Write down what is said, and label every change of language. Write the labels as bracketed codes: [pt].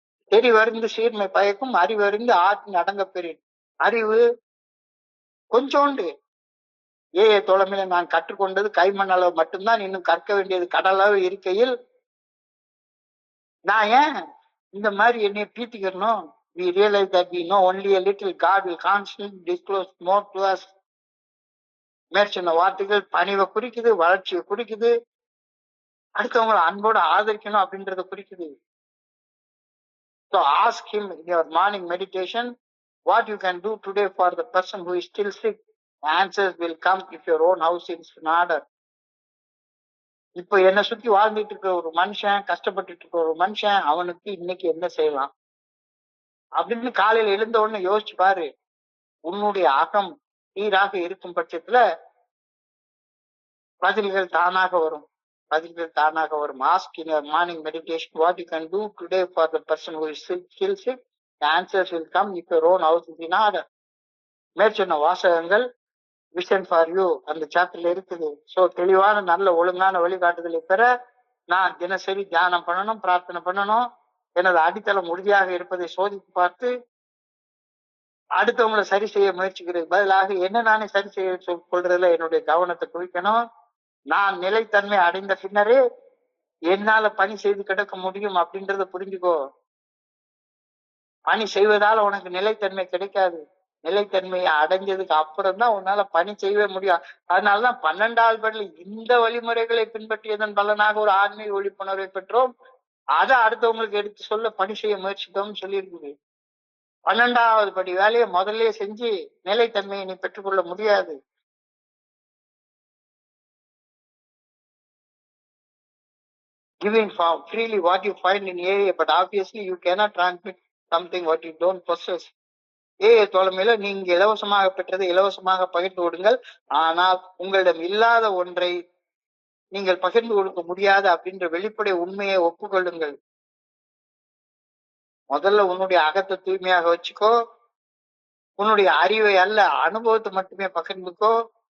[ta] தெரிவறிந்து சீர்மை பயக்கும், அறிவறிந்து ஆற்றின் அடங்க பெறேன். அறிவு கொஞ்சோண்டு. தோழமையில நான் கற்றுக்கொண்டது கைமண் அளவு மட்டும்தான். இன்னும் கற்க வேண்டியது கடலளவு இருக்கையில் நான் ஏன் இந்த மாதிரி என்னைய பீத்திக்கணும்? [en] We realize that we know only a little. God will constantly disclose more to us. [ta] மேற்சொன்ன வார்த்தைகள் பணிவை குறிக்குது, வளர்ச்சியை குறிக்குது, அடுத்தவங்களை அன்போட ஆதரிக்கணும் அப்படின்றத குறிக்குது. [en] So ask him in your morning meditation what you can do today for the person who is still sick. The answers will come if your own house is in order. [ta] இப்ப என்னை சுத்தி வாழ்ந்துட்டு இருக்க ஒரு மனுஷன், கஷ்டப்பட்டு இருக்க ஒரு மனுஷன், அவனுக்கு இன்னைக்கு என்ன செய்யலாம் அப்படின்னு காலையில எழுந்த உடனே யோசிச்சு பாரு. உன்னுடைய அகம் சீராக இருக்கும் பட்சத்துல பதில்கள் தானாக வரும். [en] Ask in your morning meditation what you can do today for the person who is still sick. The answers will come if your own house is in order. [ta] மேற்சொன்ன வாசகங்கள் விஷன் ஃபார் யூ அந்த சாப்டர்ல இருக்குது. So தெளிவான நல்ல ஒழுங்கான வழிகாட்டுதலை பெற நான் தினசரி தியானம் பண்ணணும், பிரார்த்தனை பண்ணணும். எனது அடித்தளம் உறுதியாக இருப்பதை சோதித்து பார்த்து அடுத்தவங்களை சரி செய்ய முயற்சிக்கிறது பதிலாக என்ன நானே சரி செய்ய கொள்றதுல என்னுடைய கவனத்தை குவிக்கணும். நான் நிலைத்தன்மை அடைந்த பின்னரே என்னால பணி செய்து கிடக்க முடியும் அப்படின்றத புரிஞ்சுக்கோ. பணி செய்வதால உனக்கு நிலைத்தன்மை கிடைக்காது. நிலைத்தன்மையை அடைஞ்சதுக்கு அப்புறம் தான் உன்னால பணி செய்யவே முடியும். அதனாலதான் 12வது படியில் இந்த வழிமுறைகளை பின்பற்றியதன் பலனாக ஒரு ஆன்மீக விழிப்புணர்வை பெற்றோம். அதை அடுத்தவங்களுக்கு எடுத்து சொல்ல பணி செய்ய முயற்சித்தோம்னு சொல்லியிருக்குது. 12வது படி வேலையை முதல்ல செஞ்சு நிலைத்தன்மையை நீ பெற்றுக்கொள்ள முடியாது. [en] Giving freely what you find in AA, but obviously you cannot transmit something what you don't possess. [ta] AA தோழமையில நீங்க இலவசமாக பெற்றதை இலவசமாக பகிர்ந்து கொடுங்கள். ஆனால் உங்களிடம் இல்லாத ஒன்றை நீங்கள் பகிர்ந்து கொடுக்க முடியாது அப்படின்ற வெளிப்படை உண்மையை ஒப்புக்கொள்ளுங்கள். முதல்ல உன்னுடைய அகத்தை தூய்மையாக வச்சுக்கோ. உன்னுடைய அறிவை அல்ல, அனுபவத்தை மட்டுமே பகிர்ந்துக்கோ.